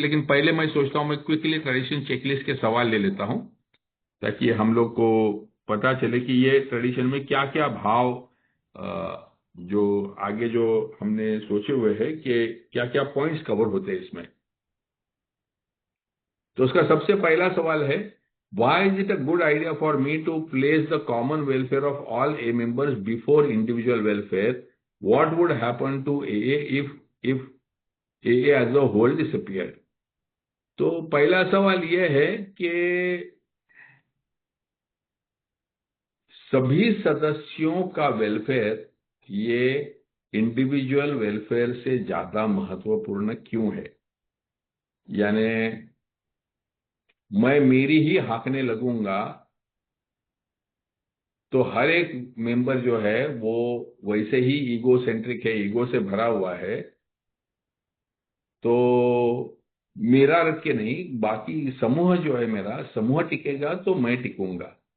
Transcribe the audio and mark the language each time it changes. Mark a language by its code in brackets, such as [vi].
[hi] लेकिन पहले मैं सोचता हूँ मैं क्विकली ट्रेडिशन चेकलिस्ट के सवाल ले लेता हूँ, ताकि हम लोग को पता चले कि ये ट्रेडिशन में क्या क्या भाव जो आगे जो हमने सोचे हुए हैं कि क्या क्या पॉइंट्स कवर होते हैं इसमें। तो उसका सबसे पहला सवाल है, [en] why is it a good idea for me to place the common welfare of all A members before individual welfare? What would happen to AA if AA as a whole disappeared? [hi] तो पहला सवाल यह है कि सभी सदस्यों का welfare ये इंडिविजुअल वेलफेयर से ज्यादा महत्वपूर्ण क्यों है? यानी मैं मेरी ही हाँकने लगूंगा तो हर एक मेंबर जो है वो वैसे ही ईगो सेंट्रिक है, ईगो से भरा हुआ है, तो मेरा रख के नहीं, बाकी समूह जो है मेरा समूह टिकेगा तो मैं टिकूंगा।